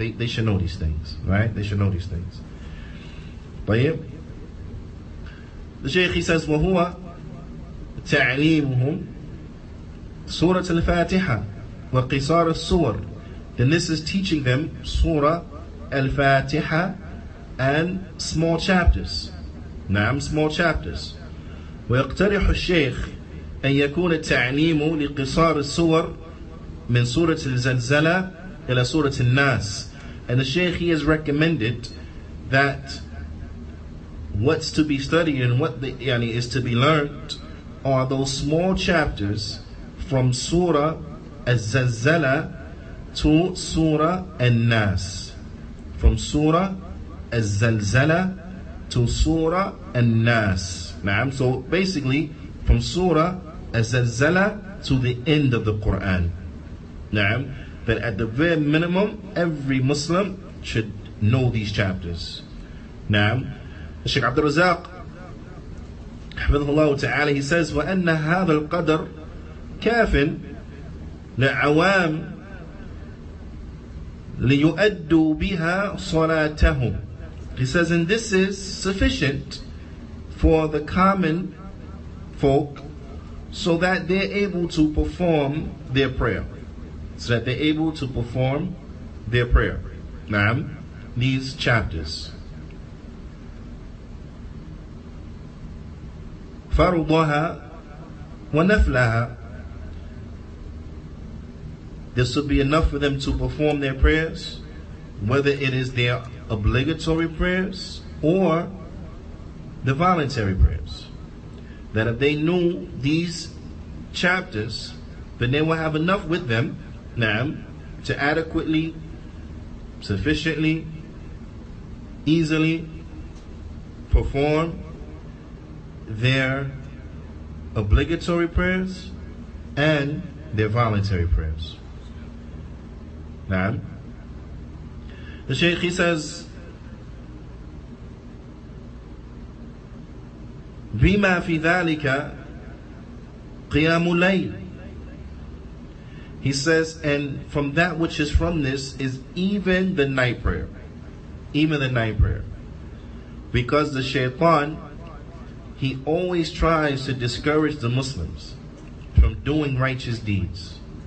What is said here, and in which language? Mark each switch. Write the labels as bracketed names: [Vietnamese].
[English] They should know these things, right? They should know these things. But yeah, the Shaykh, he says, [Arabic] وَهُوَ تعليمهم سورة الفاتحة وقصار السور. [English] Then this is teaching them Surah Al-Fatiha and small chapters. نعم, small chapters. [Arabic] ويقترح الشيخ أن يكون التعليم لقصار السور من سورة الزلزلة إلى سورة الناس. [English] And the Shaykh, he has recommended that what's to be studied and what is to be learned are those small chapters from Surah Al-Zalzala to Surah Al-Nas. From Surah Al-Zalzala to Surah Al-Nas. So basically, from Surah Al-Zalzala to the end of the Qur'an. That at the very minimum, every Muslim should know these chapters. [Arabic] Shaykh Abdul Razak, حفظه الله تعالى, [English] he says, [Arabic] وأن هذا القدر كاف لعوام ليؤدوا بها صلاتهم. [English] He says, and this is sufficient for the common folk so that they're able to perform their prayer. So that they're able to perform their prayer. These chapters. [Arabic] فرضها ونفلها. [English] This will be enough for them to perform their prayers, whether it is their obligatory prayers or the voluntary prayers. That if they knew these chapters, then they will have enough with them to adequately, sufficiently, easily perform their obligatory prayers and their voluntary prayers. The Shaykh, he says, [Arabic] بما في ذلك قيام الليل. [English] He says, and from that which is from this is even the night prayer. Even the night prayer. Because the shaitan, he always tries to discourage the Muslims from doing righteous deeds.